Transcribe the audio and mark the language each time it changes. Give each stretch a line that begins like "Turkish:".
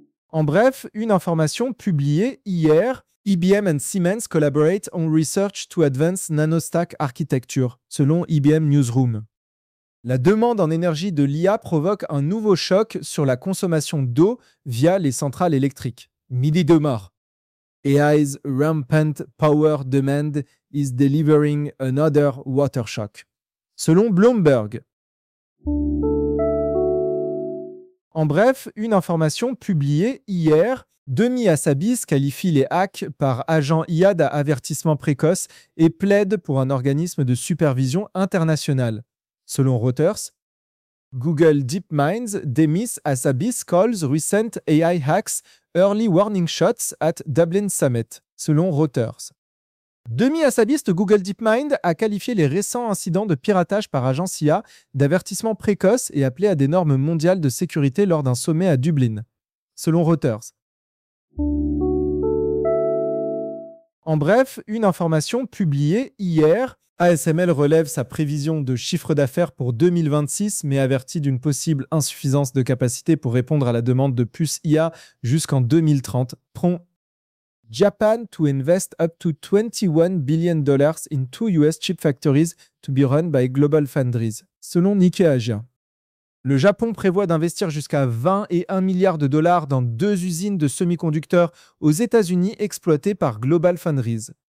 French: En bref, une information publiée hier,
English: IBM and Siemens collaborate on research to advance nanostack architecture, selon IBM Newsroom.
French: La demande en énergie de l'IA provoque un nouveau choc sur la consommation d'eau via les centrales électriques. Midi de mort.
English: AI's rampant power demand is delivering another water shock.
French: Selon Bloomberg. En bref, une information publiée hier, Demi Hassabis qualifie les hacks par agents IA d'avertissement précoce et plaide pour un organisme de supervision international.
English: Selon Reuters, Google DeepMind's Demi Hassabis calls recent AI hacks early warning shots at Dublin Summit.
French: Selon Reuters, Demi Hassabis de Google DeepMind a qualifié les récents incidents de piratage par agence IA d'avertissement précoce et appelé à des normes mondiales de sécurité lors d'un sommet à Dublin. Selon Reuters. En bref, une information publiée hier. ASML relève sa prévision de chiffre d'affaires pour 2026, mais avertit d'une possible insuffisance de capacité pour répondre à la demande de puces IA jusqu'en 2030. Prompt.
English: Japan to invest up to $21 billion in two US chip factories to be run by GlobalFoundries, selon Nikkei Asia.
French: Le Japon prévoit d'investir jusqu'à 20 et 1 milliard de dollars dans deux usines de semi-conducteurs aux États-Unis exploitées par GlobalFoundries.